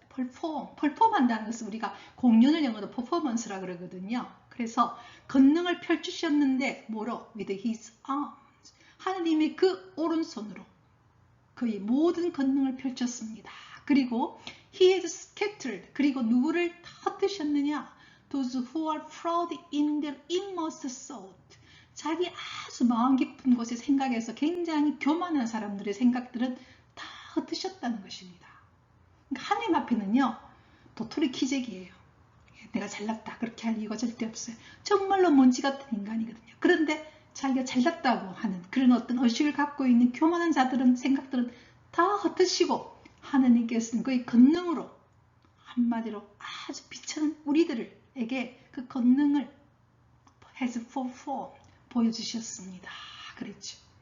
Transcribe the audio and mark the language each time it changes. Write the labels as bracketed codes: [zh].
[ko] perform 한다는 것은 우리가 공연을 영어로 performance라 그러거든요. 그래서 권능을 펼치셨는데 뭐로? [en] with his arms. [ko] 하나님이 그 오른손으로 그의 모든 권능을 펼쳤습니다. 그리고 [en] he has scattered, [ko] 그리고 누구를 흩으셨느냐? [en] those who are proud in their inmost thought. [ko] 자기 아주 마음 깊은 곳의 생각에서 굉장히 교만한 사람들의 생각들은 다 흩으셨다는 것입니다. 그러니까 하나님 앞에는요, 도토리 키재기예요. 내가 잘났다 그렇게 할 이유가 절대 없어요. 정말로 먼지 같은 인간이거든요. 그런데 자기가 잘났다고 하는 그런 어떤 의식을 갖고 있는 교만한 자들은, 생각들은 다 흩으시고, 하느님께서는 그의 권능으로, 한마디로 아주 비천한 우리들에게 그 권능을 [en] has performed, [ko] 보여주셨습니다. 그랬죠.